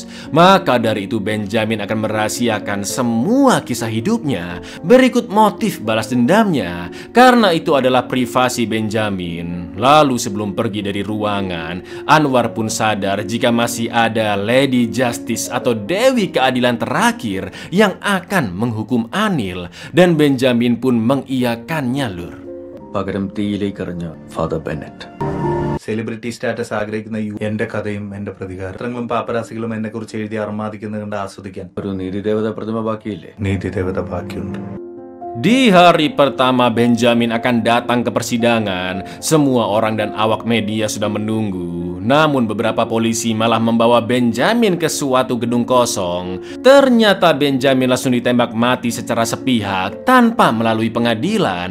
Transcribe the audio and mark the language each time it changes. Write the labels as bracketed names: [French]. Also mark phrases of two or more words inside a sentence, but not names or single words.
[Indonesian] Maka dari itu Benjamin akan merahasiakan semua kisah hidupnya berikut motif balas dendamnya, karena itu adalah privasi Benjamin. Lalu sebelum pergi dari ruangan, Anwar pun sadar jika masih ada [English] Lady Justice [Indonesian] atau Dewi Keadilan terakhir yang akan menghukum Anil, dan Benjamin pun mengiyakannya, Lur. [Malayalam] പകരം തീയിലേക്ക് എറിഞ്ഞ ഫാദർ ബെന്നറ്റ്. [English] celebrity status [Malayalam] ആഗ്രഹിക്കുന്ന എന്റെ കഥയും എന്റെ പ്രതികാരങ്ങളും പാപ്പരാസികളും എന്നെ കുറിച്ച് എഴുതി അർമാദിക്കുന്നത് കണ്ട് ആസ്വദിക്കാൻ ഒരു നീതിദേവത പ്രതിമ ബാക്കിയില്ലേ? നീതിദേവത ബാക്കിയുണ്ട്. [Indonesian] Di hari pertama Benjamin akan datang ke persidangan, semua orang dan awak media sudah menunggu. Namun beberapa polisi malah membawa Benjamin ke suatu gedung kosong. Ternyata Benjamin langsung ditembak mati secara sepihak tanpa melalui pengadilan.